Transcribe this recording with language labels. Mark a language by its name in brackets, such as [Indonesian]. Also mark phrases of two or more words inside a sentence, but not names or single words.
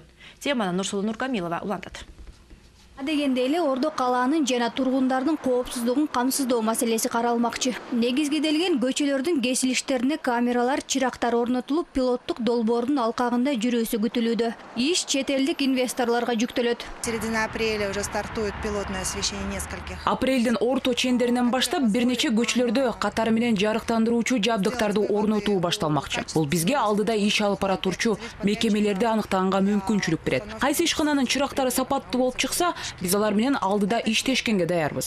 [Kyrgyz] Теманы Нурсулу Нуркамилова улантат. Дегенде эле Ордо калаанын жана тургундардын коопсуздугун камсыздоо маселеси каралмакчы. Негизгиделген көчөлөрдүн кесилиштерине камералар, чырактар орнотулуп, пилоттук долбоордун алкагында жүрүүсү күтүлүүдө. Иш чет элдик инвесторлорго жүктөлөт. [Russian] Середина апреля уже стартует пилотное освещение нескольких. [Kyrgyz] Апрелдин орто чендеринен баштап бир нече көчөлөрдө катары менен жарыктандыруучу жабдыктарды орнотуу башталмакчы. Бул бизге алдыда иш алып бара турчу мекемелерди аныктаганга мүмкүнчүлүк берет. Кайсы ишкананын чырактары сапаттуу болуп чыкса, биз алар менен алдыда иштешкенге даярбыз.